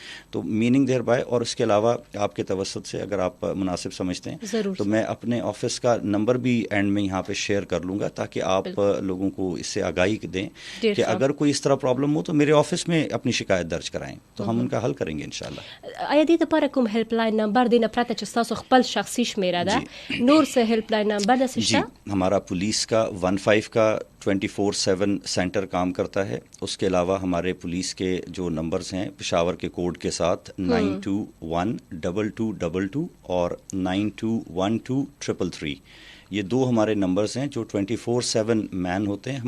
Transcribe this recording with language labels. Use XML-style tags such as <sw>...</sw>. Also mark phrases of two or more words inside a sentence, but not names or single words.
<ur>تو میننگ دیر بائے, اور اس کے علاوہ آپ کے توسط سے اگر آپ مناسب سمجھتے ہیں تو میں اپنے آفس کا نمبر بھی اینڈ میں یہاں پہ شیئر کر لوں گا تاکہ آپ لوگوں کو اس سے آگاہی دیں کہ اگر کوئی اس طرح پرابلم ہو تو میرے آفس میں اپنی شکایت درج کرائیں تو ہم ان کا حل کریں گے انشاءاللہ.</ur> <ps>آیا دې لپاره کوم</ps> <en>helpline number</en> <ps>دی نه پرته چې تاسو خپل شخصي شمیره ده نور څه</ps> <en>helpline number</en> <ps>ده</ps> <ur>جی ہمارا پولیس کا 15 کا 24/7 سینٹر کام کرتا ہے. اس کے علاوہ ہمارے پولیس کے جو نمبرز ہیں پشاور کے کوڈ کے ساتھ 92122222 اور 921233 یہ دو ہمارے نمبرز ہیں جو 24/7 مین ہوتے ہیں.</ur>